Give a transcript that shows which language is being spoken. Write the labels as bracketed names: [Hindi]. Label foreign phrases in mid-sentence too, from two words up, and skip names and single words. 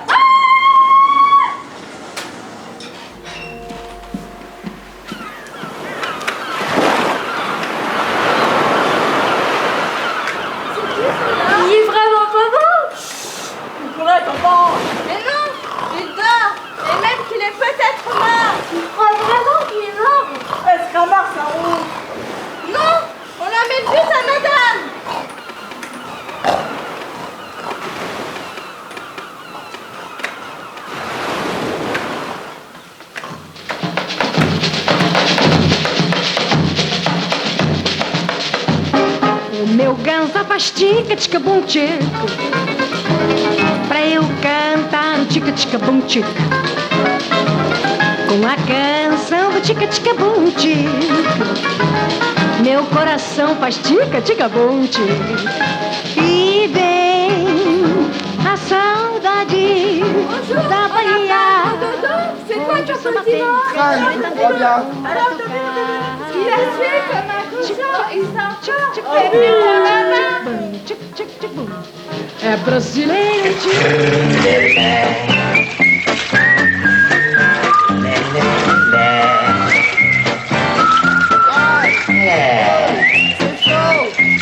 [French] Il est vraiment pas bon! Il pourrait être bon! Mais non! Il dort! Et même qu'il est peut-être mort! Tu crois vraiment qu'il est mort? Est-ce qu'un mort ça roule? Non! On amène juste à madame! [Portuguese] O meu ganza faz tica-tica-bum-tico pra eu cantar no tica-tica-bum-tico com a canção do tica-tica-bum-tico. Meu coração faz tica-tica-bum-tico e vem a saudade da Bahia. [French] C'est quoi ton petit mort? Crâne, très bien. Il a sué comme un cochon et ça [Portuguese] É brasileiro. [French] C'est chaud!